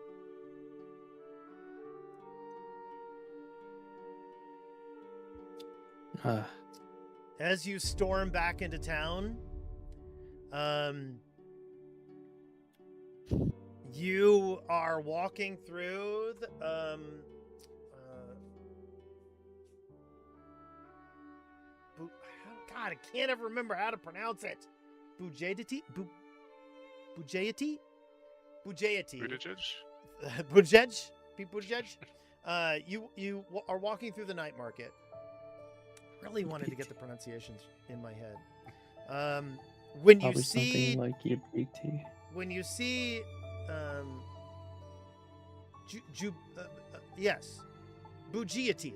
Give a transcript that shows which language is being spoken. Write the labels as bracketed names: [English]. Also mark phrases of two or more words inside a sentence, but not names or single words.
[English] As you storm back into town, you are walking through the, God, I can't ever remember how to pronounce it. Bujayati? Bujayati? Bujayati. Buttigieg? Bujej? You are walking through the night market. Really wanted to get the pronunciations in my head. When you Probably see, something like Yibiti. when you see, yes, Bujayati.